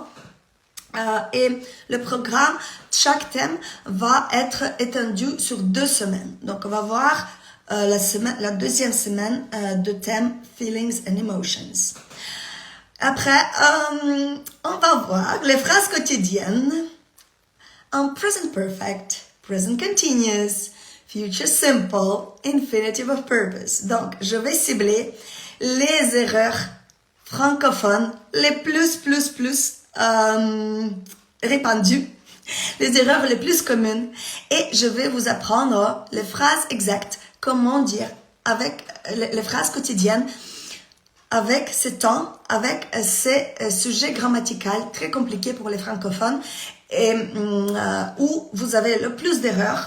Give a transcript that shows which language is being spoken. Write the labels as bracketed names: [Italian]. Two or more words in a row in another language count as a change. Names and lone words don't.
[French] Et le programme, chaque thème va être étendu sur 2 semaines. Donc, on va voir la deuxième semaine de thème [English] Feelings and Emotions. [French] Après, on va voir les phrases quotidiennes en [English] present perfect, present continuous, future simple, infinitive of purpose. [French] Donc, je vais cibler les erreurs francophones les plus répandues, les erreurs les plus communes, et je vais vous apprendre les phrases exactes, comment dire avec les phrases quotidiennes, avec ces temps, avec ces sujets grammaticaux très compliqués pour les francophones, et où vous avez le plus d'erreurs.